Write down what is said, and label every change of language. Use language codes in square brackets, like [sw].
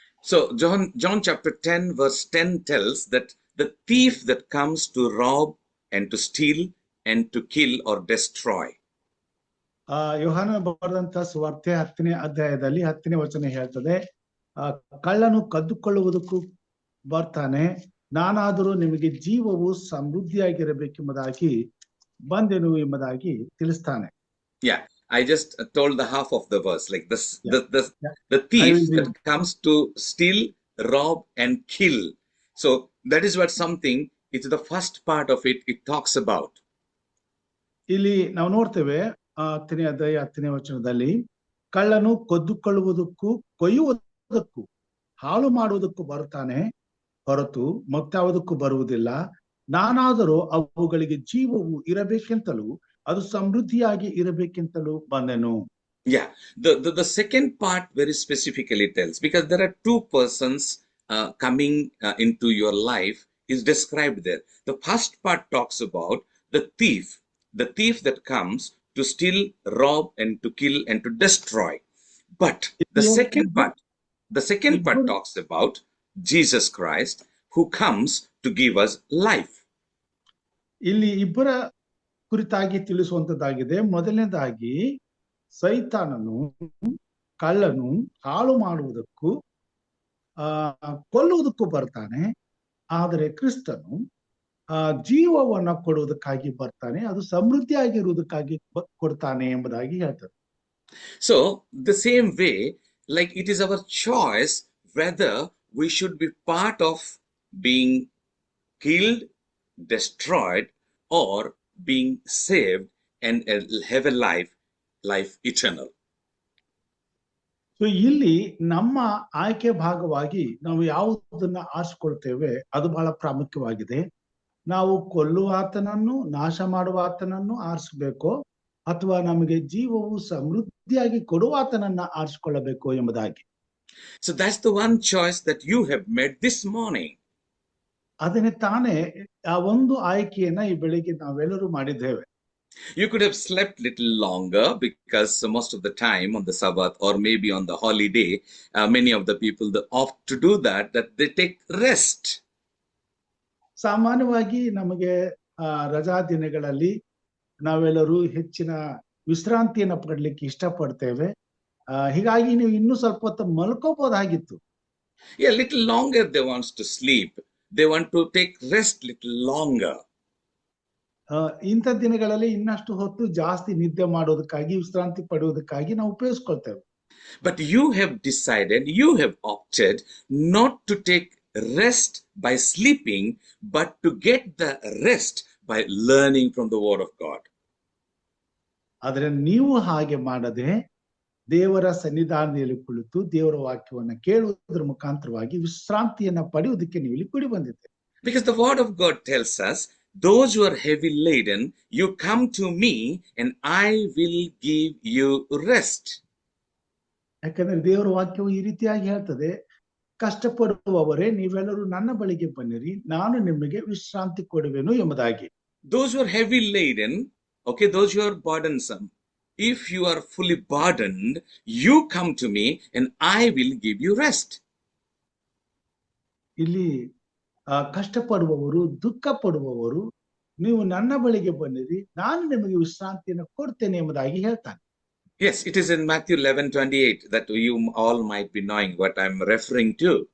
[en] So John chapter 10 verse 10 tells that the thief that comes to rob and to steal and to kill or destroy. [kn] ಯೋಹಾನನು ಬರೆದಂತ ಸುವಾರ್ತೆ 10ನೇ ಅಧ್ಯಾಯದಲ್ಲಿ 10ನೇ ವಚನ ಹೇಳ್ತದೆ, ಕಳ್ಳನು ಕದ್ದುಕೊಳ್ಳುವುದಕ್ಕೂ ಬರ್ತಾನೆ, ನಾನಾದರೂ ನಿಮಗೆ ಜೀವವು ಸಮೃದ್ಧಿಯಾಗಿರಬೇಕೆಂಬುದಾಗಿ ಬಂದೆನು ಎಂಬುದಾಗಿ ತಿಳಿಸ್ತಾನೆ. [en] Yeah, I just told the half of the verse, like this. The thief that comes to steal, rob, and kill. So that is what something. It's the first part of it. It talks about. [kn] ಇಲ್ಲಿ ನಾವು ನೋಡ್ತೇವೆ 10ನೇ ಅಧ್ಯಾಯ 10ನೇ ವಚನದಲ್ಲಿ, ಕಳ್ಳನು ಕದ್ದುಕೊಳ್ಳುವುದಕ್ಕೂ ಕೊಯ್ಯುವುದಕ್ಕೂ ಹಾಳು ಮಾಡುವುದಕ್ಕೂ ಬರುತ್ತಾನೆ, ಹೊರತು ಮತ್ತಾವುದಕ್ಕೂ ಬರುವುದಿಲ್ಲ. ನಾನಾದರೂ ಅವುಗಳಿಗೆ ಜೀವವು ಇರಬೇಕೆಂತಲೂ ಅದು ಸಮೃದ್ಧಿಯಾಗಿ ಇರಬೇಕೆಂತಲೂ ಬಂದೆನು. [en] Yeah, the second part very specifically tells, because there are two persons coming into your life is described there. The first part talks about the thief that comes to steal, rob, and to kill and to destroy. But the second part talks about Jesus Christ, who comes to give us life. [kn] ಇಲ್ಲಿ ಇಬ್ಬರ ಕುರಿತಾಗಿ ತಿಳಿಸುವಂತದ್ದಾಗಿದೆ. ಮೊದಲನೇದಾಗಿ ಸೈತಾನನು ಕಳ್ಳನು ಹಾಳು ಮಾಡುವುದಕ್ಕೂ ಕೊಲ್ಲುವುದಕ್ಕೂ ಬರ್ತಾನೆ, ಆದರೆ ಕ್ರಿಸ್ತನು ಜೀವವನ್ನ ಕೊಡುವುದಕ್ಕಾಗಿ ಬರ್ತಾನೆ, ಅದು ಸಮೃದ್ಧಿಯಾಗಿರುವುದಕ್ಕಾಗಿ ಕೊಡ್ತಾನೆ ಎಂಬುದಾಗಿ ಹೇಳ್ತಾರೆ. [en] So the same way, like it is our choice whether we should be part of being killed, destroyed, or being saved and have a life eternal. [kn] So ಇಲ್ಲಿ ನಮ್ಮ ಆಯ್ಕೆ ಭಾಗವಾಗಿ ನಾವು ಯಾವುದನ್ನ ಆರಿಸಿಕೊಳ್ತೇವೆ ಅದು ಬಹಳ ಪ್ರಾಮುಖ್ಯವಾಗಿದೆ. ನಾವು ಕೊಲ್ಲುವ ಆತನನ್ನು, ನಾಶ ಮಾಡುವ ಆತನನ್ನು ಆರಿಸಬೇಕೋ ಅಥವಾ ನಮಗೆ ಜೀವವು ಸಮೃದ್ಧಿಯಾಗಿ ಕೊಡುವ ಆತನನ್ನ ಆರಿಸಿಕೊಳ್ಳಬೇಕು ಎಂಬುದಾಗಿ. [en] So that's the one choice that you have made this morning. [kn] ಅದನ್ನೇ ತಾನೇ ಆ ಒಂದು ಆಯ್ಕೆಯನ್ನ ಈ ಬೆಳಿಗ್ಗೆ ನಾವೆಲ್ಲರೂ ಮಾಡಿದ್ದೇವೆ. [en] You could have slept little longer because most of the time on the Sabbath or maybe on the holiday, many of the people that opt to do that they take rest. [kn] ಸಾಮಾನ್ಯವಾಗಿ ನಮಗೆ ರಜಾ ದಿನಗಳಲ್ಲಿ ನಾವೆಲ್ಲರೂ ಹೆಚ್ಚಿನ ವಿಶ್ರಾಂತಿಯನ್ನ ಪಡ್ಲಿಕ್ಕೆ ಇಷ್ಟಪಡ್ತೇವೆ. ಹೀಗಾಗಿ ನೀವು ಇನ್ನೂ ಸ್ವಲ್ಪ ಹೊತ್ತು ಮಲ್ಕೋಬಹುದಾಗಿತ್ತು. [en] Yeah, little longer they want to sleep. They want to take rest little longer. [kn] ಇಂಥ ದಿನಗಳಲ್ಲಿ ಇನ್ನಷ್ಟು ಹೊತ್ತು ಜಾಸ್ತಿ ನಿದ್ದೆ ಮಾಡೋದಕ್ಕಾಗಿ, ವಿಶ್ರಾಂತಿ ಪಡೆಯೋದಕ್ಕಾಗಿ ನಾವು ಉಪಯೋಗಿಸ್ಕೊಳ್ತೇವೆ. [en] But you have decided, you have opted not to take rest by sleeping, but to get the rest by learning from the Word of God. [kn] ಆದರೆ ನೀವು ಹಾಗೆ ಮಾಡದೆ ದೇವರ ಸನ್ನಿಧಾನದಲ್ಲಿ ಕುಳಿತು ದೇವರ ವಾಕ್ಯವನ್ನು ಕೇಳುವುದರ ಮುಖಾಂತರವಾಗಿ ವಿಶ್ರಾಂತಿಯನ್ನ ಪಡೆಯುವುದಕ್ಕೆ ನೀವು ಇಲ್ಲಿ ಕೂಡಿ ಬಂದಿದ್ದೀರಿ. [en] Because the Word of God tells us, those who are heavy laden, you come to me and I will give you rest. [kn] ಯಾಕಂದ್ರೆ ದೇವರ ವಾಕ್ಯವು ಈ ರೀತಿಯಾಗಿ ಹೇಳ್ತದೆ, ಕಷ್ಟಪಡುವವರೇ ನೀವೆಲ್ಲರೂ ನನ್ನ ಬಳಿಗೆ ಬನ್ನಿರಿ, ನಾನು ನಿಮಗೆ ವಿಶ್ರಾಂತಿ ಕೊಡುವೆನು ಎಂಬುದಾಗಿ. [en] Those who are heavy laden, okay, those who are burdensome, if you are fully burdened, you come to me and I will give you rest. [kn] ಇಲ್ಲಿ ಕಷ್ಟಪಡುವವರು, ದುಃಖ ಪಡುವವರು, ನೀವು ನನ್ನ ಬಳಿಗೆ ಬನ್ನಿರಿ, ನಾನು ನಿಮಗೆ ವಿಶ್ರಾಂತಿಯನ್ನು ಕೊಡ್ತೇನೆ ಎಂಬುದಾಗಿ ಹೇಳ್ತಾನೆ. [en] Yes, it is in Matthew 11:28 that you all might be knowing what I'm referring to.